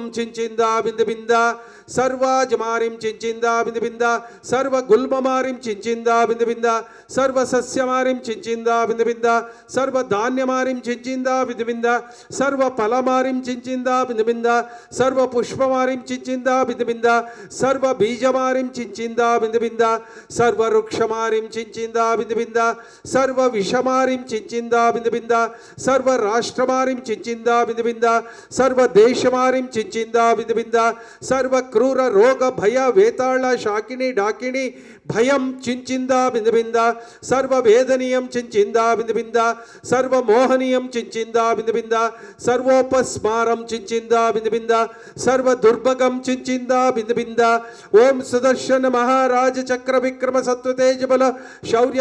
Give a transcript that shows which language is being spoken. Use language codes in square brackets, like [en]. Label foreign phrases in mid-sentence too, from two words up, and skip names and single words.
[sa] चिंचिंदा बिंद बिंदा सर्वजमारिं चिंचिंदा बिंद बिंदा सर्वगुल्ममारिं चिंचिंदा बिंद बिंदा सर्वसस्यमारिं चिंचिंदा बिंद बिंदा सर्वधान्यमारिं चिंचिंदा बिंद बिंदा सर्वफलमारिं चिंचिंदा बिंद बिंदा सर्वपुष्पमारिं चिंचिंदा बिंद बिंदा सर्वबीजमारिं चिंचिंदा बिंद बिंदा सर्ववृक्षमारिं चिंचिंदा बिंद बिंदा सर्वविषमारिं चिंचिंदा बिंद बिंदा सर्वराष्ट्रमारिं चिंचिंदा बिंद बिंदा सर्वदेशमारिं चिंचिंदा बिंद बिंदा सर्व ಕ್ರೂರ ರೋಗ ಭಯ ವೇತಾಳ ಶಾಕಿನಿ ಡಾಕಿನಿ ಭಯಂ ಚಿಂಚಿಂದ ಬಿಂದ ಬಿಂದ ಸರ್ವ ವೇದನೀಯಂ ಚಿಂಚಿಂದ ಬಿಂದ ಬಿಂದ ಸರ್ವ ಮೋಹನೀಯಂ ಚಿಂಚಿಂದ ಬಿಂದ ಬಿಂದ ಸರ್ವೋಪಸ್ಮಾರಂ ಚಿಂಚಿಂದ ಬಿಂದ ಬಿಂದ ಸರ್ವ ದುರ್ಭಗಂ ಚಿಂಚಿಂದ ಬಿಂದ ಬಿಂದ ಓಂ ಸುದರ್ಶನ ಮಹಾರಾಜ ಚಕ್ರ ವಿಕ್ರಮ ಸತ್ವ ತೇಜ ಬಲ ಶೌರ್ಯ